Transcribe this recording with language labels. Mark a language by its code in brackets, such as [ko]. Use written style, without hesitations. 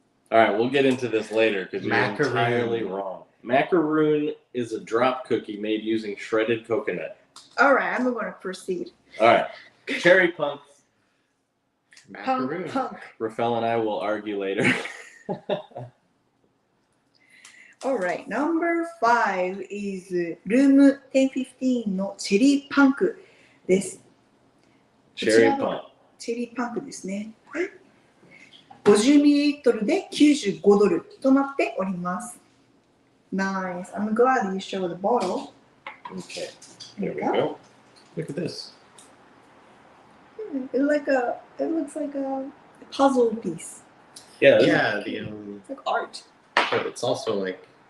[en] All right, we'll get into this later because you're Macaroon. entirely wrong. Macaroon is a drop cookie made using shredded coconut. Alright, I'm going to proceed. All right. Cherry punk. Macaroon. Punk. Rafael and I will argue later. Alright, number 5 is Room 1015 [ja] のチェリーパンクです。 [en] Cherry punk. [ja] チェリーパンクですね。50ml で$95となっております。 [en] Nice. I'm glad you showed the bottle. Okay. There we go. Look at this. It looks like a puzzle piece. Yeah. Yeah, It's like art. but it's also like